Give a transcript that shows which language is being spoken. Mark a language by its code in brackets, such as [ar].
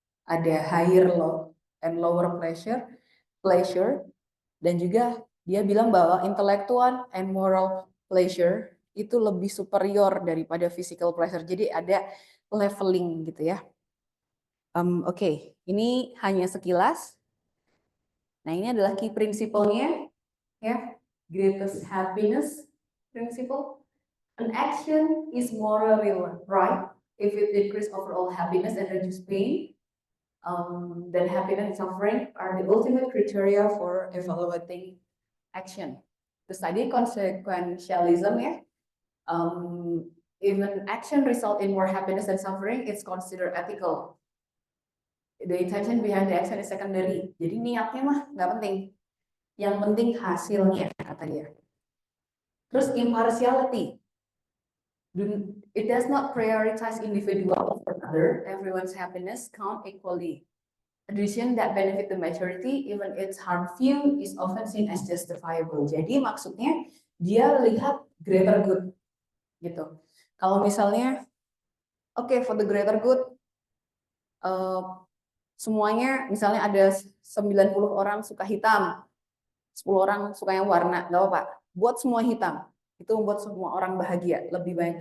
[en] Ada higher low and lower pleasure, [id] dan juga dia bilang bahwa [en] intellectual and moral pleasure [id] itu lebih superior daripada [en] physical pleasure. [id] Jadi ada leveling gitu ya. Oke, ini hanya sekilas. Nah, ini adalah [en] key principle- [id] nya ya. [en] Greatest happiness principle. An action is morally right if it increase overall happiness and reduce pain. Then happiness and suffering are the ultimate criteria for evaluating action. [id] Terus tadi [en] consequentialism ya. Even action result in more happiness than suffering, it's considered ethical. The intention behind the action is secondary. [id] Jadi niatnya mah nggak penting. Yang penting hasilnya, kata dia. Terus impartiality. [en] It does not prioritize individual over other. Everyone's happiness count equally. A decision that benefit the majority, even its harm few, is often seen as justifiable. [id] Jadi maksudnya dia lihat greater good, gitu. Kalau misalnya, oke, [en] for the greater good, [id] semuanya misalnya ada 90 orang suka hitam, 10 orang suka yang warna, nggak apa-apa. Buat semua hitam, itu membuat semua orang bahagia, lebih banyak.